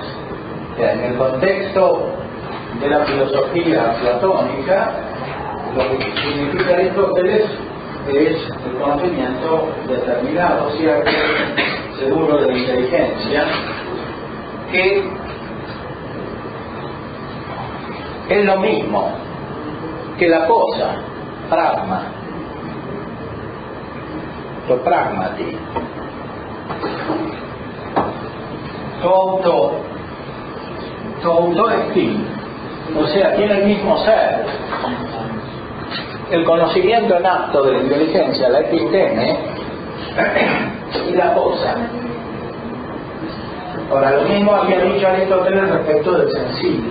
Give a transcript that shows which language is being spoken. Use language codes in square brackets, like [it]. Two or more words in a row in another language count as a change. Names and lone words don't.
[es] En el contexto de la filosofía platónica, lo que significa Aristóteles es el conocimiento determinado, cierto, seguro de la inteligencia, que es lo mismo que la cosa, pragma, to pragmati, to auto coautoestim, o sea, tiene el mismo ser. El conocimiento en acto de la inteligencia, la episteme, y la cosa. Ahora, lo mismo había dicho Aristóteles respecto del sentido.